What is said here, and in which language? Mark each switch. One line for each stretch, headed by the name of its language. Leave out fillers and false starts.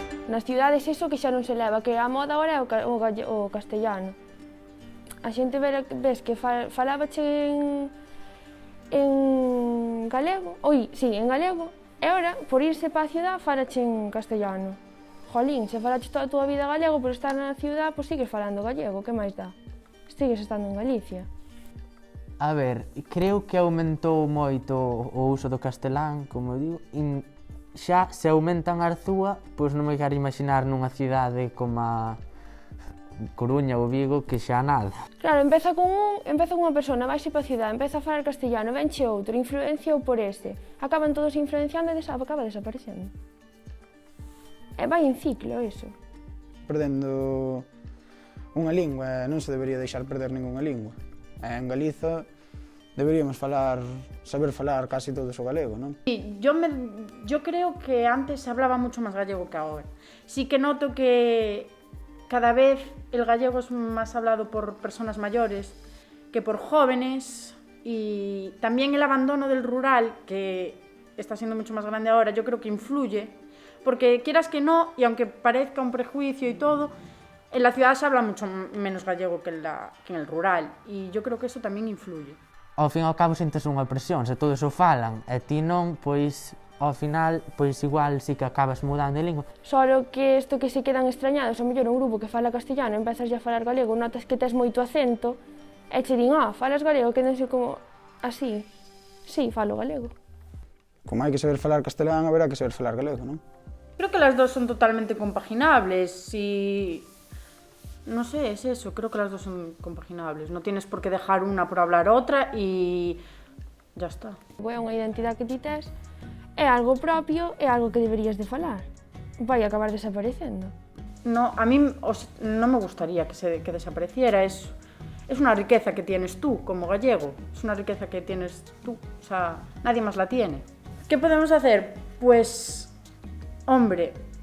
Galician: Nas cidades iso que xa non se leva, que a moda agora é o castellano. A xente ves que falábache en galego, en galego, e ora, por irse para a cidade, falache en castellano. Jolín, se falache toda a túa vida galego, por estar na cidade, pois sigues falando gallego, que máis dá? Sigues estando en Galicia. A ver, creo que aumentou moito o uso do castelán, como digo, xa se aumenta en Arzúa, pois non me quero imaginar nunha cidade como a Coruña ou Vigo, que xa nada. Claro, empeza cunha persona, vaise para a cidade, empeza a falar castellano, venche outro, influenciou por este, acaban todos influenciando e acaba desaparecendo. E vai en ciclo, iso. Perdendo unha lingua, non se debería deixar perder ningunha lingua. En Galiza deberíamos saber falar casi todos o galego, non?
Spanish: Yo creo que antes se hablaba mucho más gallego que ahora. Sí que noto que cada vez el gallego es más hablado por personas mayores que por jóvenes, y también el abandono del rural, que está siendo mucho más grande ahora, yo creo que influye, porque quieras que no, y aunque parezca un prejuicio y todo, en la ciudad se habla mucho menos gallego que en el rural, y yo creo que eso también influye.
Galician: Ao fin e ao cabo sentes unha presión, se todos o falan e ti non, pois ao final, pois igual si que acabas mudando de lingua. Solo que isto que se quedan extrañados, ao mellor un grupo que fala castellano, empezas a falar galego, notas que tes moito acento, e che din, falas galego, que non sei como así. Sí, falo galego. Como hai que saber falar castelán, haberá que saber falar galego, non?
Spanish: Creo que las dos son totalmente compaginables y... No sé, es eso, creo que las dos son compaginables. No tienes por qué dejar una por hablar otra y ya está.
Galician: É unha identidade que ti tes, é algo propio, é algo que deberías de falar. Vai acabar desaparecendo.
Spanish: No, a mí no me gustaría que desapareciera. Es una riqueza que tienes tú como gallego. Es una riqueza que tienes tú. O sea, nadie más la tiene. ¿Qué podemos hacer? Pues, hombre...